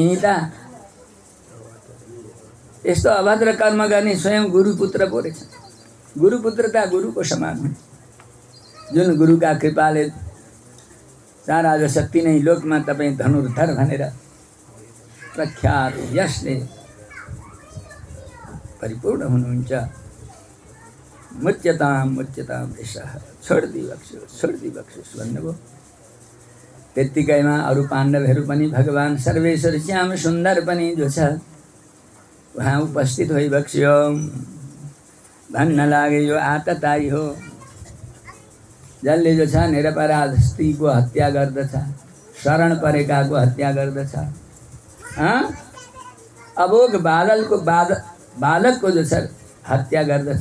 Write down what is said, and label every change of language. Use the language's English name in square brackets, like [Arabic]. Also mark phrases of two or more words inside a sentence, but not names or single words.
[Nepali] यिनी त यस्तो अभद्र कर्म गर्ने स्वयं गुरुपुत्र पो रहेछ। गुरुपुत्र त गुरुको समान हुन्। जुन गुरुका कृपाले सारा जो शक्ति नै लोकमा तपाईँ धनुर्धर भनेर प्रख्यात यसले परिपूर्ण हुनुहुन्छ। [Sanskrit] मुच्यताम मुच्यताम यशः, [Nepali] छोड्दी बक्स्योस् भन्नुभयो। त्यत्तिकैमा अरू पाण्डवहरू पनि भगवान सर्वेश्वर श्याम सुन्दर पनि जो छ उहाँ उपस्थित भइबक्स्यो। भन्न लागे यो आतताई हो, जसले जो छ निरपराध स्त्रीको हत्या गर्दछ, शरण परेकाको हत्या गर्दछ, अबोग बालकको जो छ हत्या गर्दछ।